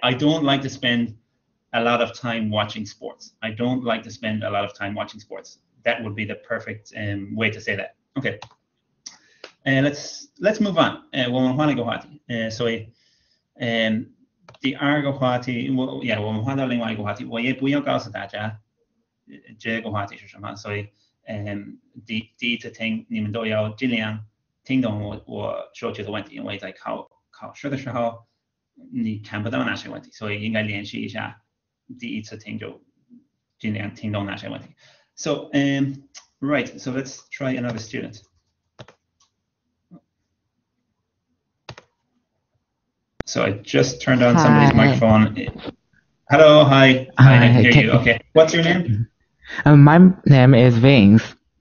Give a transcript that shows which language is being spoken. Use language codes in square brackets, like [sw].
[en] I don't like to spend a lot of time watching sports. I don't like to spend a lot of time watching sports. That would be the perfect way to say that. Okay. Let's move on. [zh] 我们换一个话题。所以第二个话题，我们换到另外一个话题，我也不要告诉大家这个话题是什么，所以第一次听你们都要尽量听懂我说这个问题，因为在考试的时候你看不到那些问题，所以应该练习一下，第一次听就尽量听懂那些问题。 [en] So right, so let's try another student. So I just turned on somebody's microphone. Hello, hi. I hear you. Okay. What's your name? My name is Vince.